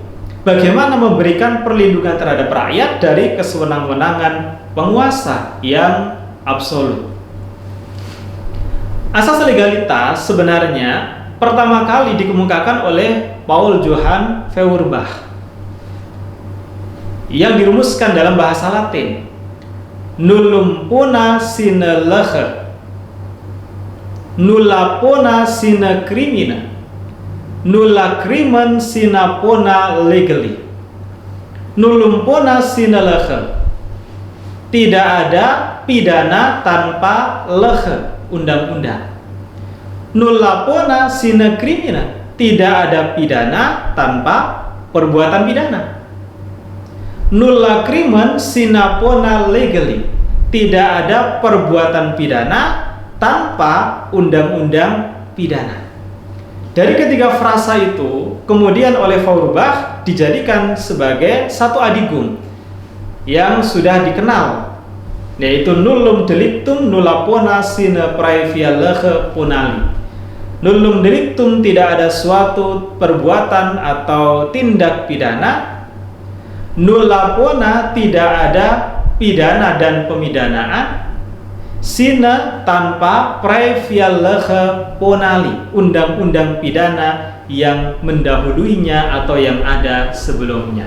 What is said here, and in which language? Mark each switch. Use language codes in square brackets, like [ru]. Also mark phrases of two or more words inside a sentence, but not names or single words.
[id] Bagaimana memberikan perlindungan terhadap rakyat dari kesewenang-wenangan penguasa yang absolut. Asas legalitas sebenarnya pertama kali dikemukakan oleh Paul Johann Feuerbach yang dirumuskan dalam bahasa Latin. [la] Nullum pona sine lege, nulla pona sine crimina, nulla crimen sine pona legally. Nullum pona sine lege, [id] tidak ada pidana tanpa lege, undang-undang. [la] Nulla pona sine crimina, [id] tidak ada pidana tanpa perbuatan pidana. [la] Nulla crimen sine pona legally, [id] tidak ada perbuatan pidana tanpa undang-undang pidana. Dari ketiga frasa itu kemudian oleh Feuerbach dijadikan sebagai satu adigung yang sudah dikenal, yaitu [la] nullum delictum nulla pona sine praevia lege punali. Nullum delictum, [id] tidak ada suatu perbuatan atau tindak pidana. [la] Nulla pona, [id] tidak ada pidana dan pemidanaan. Sine, tanpa [la] praevia lege punali, [id] undang-undang pidana yang mendahuluinya atau yang ada sebelumnya.